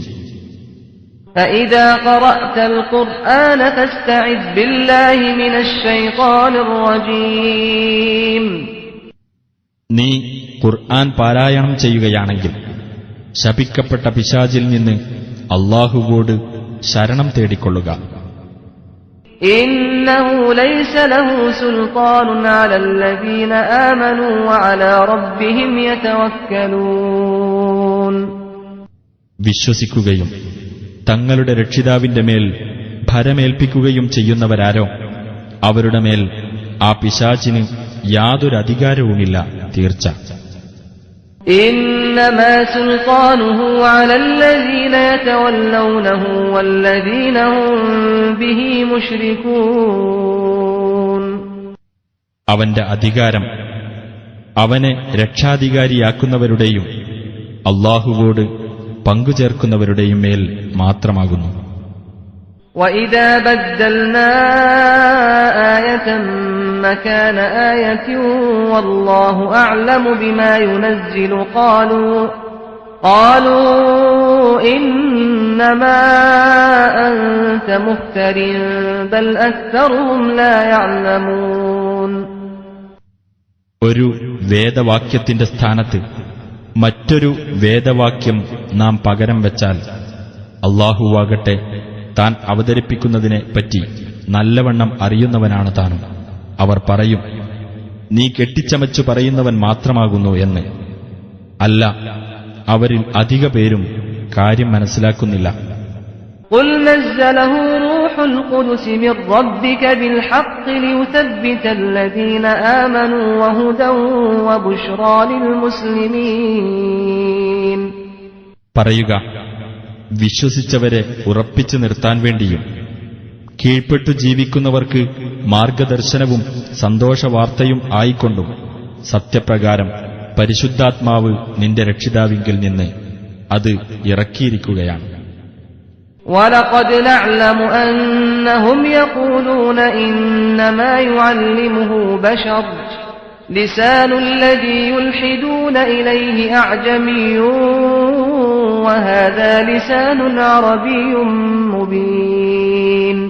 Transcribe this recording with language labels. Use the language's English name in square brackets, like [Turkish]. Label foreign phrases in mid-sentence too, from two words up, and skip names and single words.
[Arabic] فإذا قرأت القرآن فاستعذ بالله من الشيطان الرجيم. [Malayalam] നീ ഖുർആൻ പാരായണം ചെയ്യുകയാണെങ്കിൽ ശപിക്കപ്പെട്ട പിശാചിൽ നിന്ന് അല്ലാഹുവോട് ശരണം തേടിക്കൊള്ളുക. [Arabic] إنه ليس له سلطان على الذين آمنوا وعلى ربهم يتوكلون. [Malayalam] വിശ്വസിക്കുകയും തങ്ങളുടെ രക്ഷിതാവിന്റെ മേൽ ഭരമേൽപ്പിക്കുകയും ചെയ്യുന്നവരാരോ അവരുടെ മേൽ ആ പിശാചിന് യാതൊരു അധികാരവുമില്ല, തീർച്ച. [Arabic] إنما سلطانه على الذين يتولونه والذين هم به مشركون. [Malayalam] അവന്റെ അധികാരം അവനെ രക്ഷാധികാരിയാക്കുന്നവരുടെയും അല്ലാഹുവോട് പങ്കുചേർക്കുന്നവരുടെയും മേൽ മാത്രമാകുന്നു. [Arabic] وَإِذَا بَدَّلْنَا آيَةً مَكَانَ آيَةٍ وَاللَّهُ أَعْلَمُ بِمَا يُنَزِّلُ قَالُوا إِنَّمَا أَنْتَ مُفْتَرٍ بَلْ أَكْثَرُهُمْ لَا يَعْلَمُونَ. [Malayalam] ഒരു വേദവാക്യത്തിന്റെ സ്ഥാനത്ത് മറ്റൊരു വേദവാക്യം നാം പകരം വെച്ചാൽ അല്ലാഹുവാകട്ടെ താൻ അവതരിപ്പിക്കുന്നതിനെ പറ്റി നല്ലവണ്ണം അറിയുന്നവനാണ് താനും. അവർ പറയും, നീ കെട്ടിച്ചമച്ചു പറയുന്നവൻ മാത്രമാകുന്നു എന്ന്. അല്ല, അവരിൽ അധിക പേരും കാര്യം മനസ്സിലാക്കുന്നില്ല. [Arabic] قُلْ نَزَّلَهُ رُوحُ الْقُدُسِ مِنْ رَبِّكَ بِالْحَقِّ لِيُثَبِّتَ الَّذِينَ آمَنُوا وَهُدًى وَبُشْرَى لِلْمُسْلِمِينَ. [Malayalam] പറയുക, വിശ്വസിച്ചവരെ ഉറപ്പിച്ചു നിർത്താൻ വേണ്ടിയും കീഴ്പ്പെട്ടു ജീവിക്കുന്നവർക്ക് മാർഗദർശനവും സന്തോഷവാർത്തയും ആയിക്കൊണ്ടും സത്യപ്രകാരം പരിശുദ്ധാത്മാവ് നിന്റെ രക്ഷിതാവിങ്കിൽ നിന്ന് അത് ഇറക്കിയിരിക്കുകയാണ്. [Arabic] وَلَقَدْ نَعْلَمُ أَنَّهُمْ يَقُولُونَ إِنَّمَا يُعَلِّمُهُ بَشَرٌ لِسَانُ الَّذِي يُلْحِدُونَ إِلَيْهِ أَعْجَمِيٌّ وَهَذَا لِسَانٌ عَرَبِيٌّ مُبِينٌ.